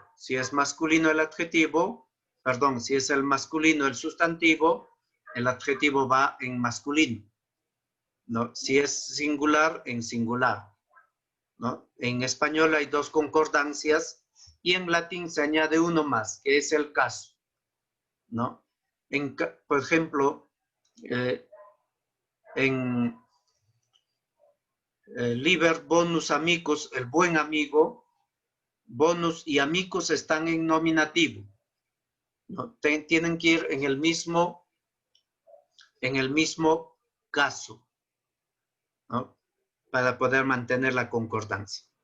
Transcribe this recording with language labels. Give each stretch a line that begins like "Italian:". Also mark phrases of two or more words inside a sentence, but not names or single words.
Spanish: Si es masculino el adjetivo, perdón, si es el masculino el sustantivo, el adjetivo va en masculino, ¿no? Si es singular, en singular, ¿no? En español hay dos concordancias y en latín se añade uno más, que es el caso, ¿no? Por ejemplo, en
Latin: liber bonus amicus,
Spanish: el buen amigo, bonus y amicus están en nominativo, ¿no? Tienen que ir en el mismo caso, ¿no? Para poder mantener la concordancia.